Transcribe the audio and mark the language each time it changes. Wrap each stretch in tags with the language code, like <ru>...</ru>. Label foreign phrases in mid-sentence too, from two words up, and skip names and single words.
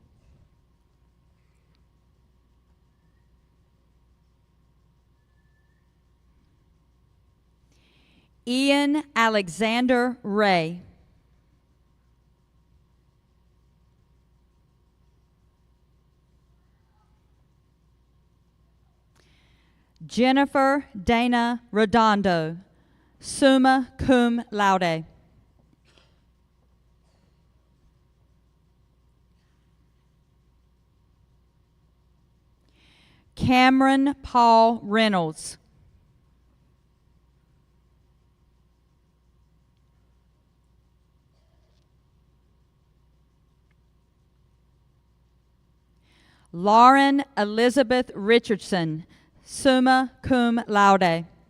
<en>Ian Alexander Ray. Jennifer Dana Redondo,</en> <la>summa cum laude.</la> <en>Cameron Paul Reynolds. Lauren Elizabeth Richardson,</en> <la>summa cum laude.</la>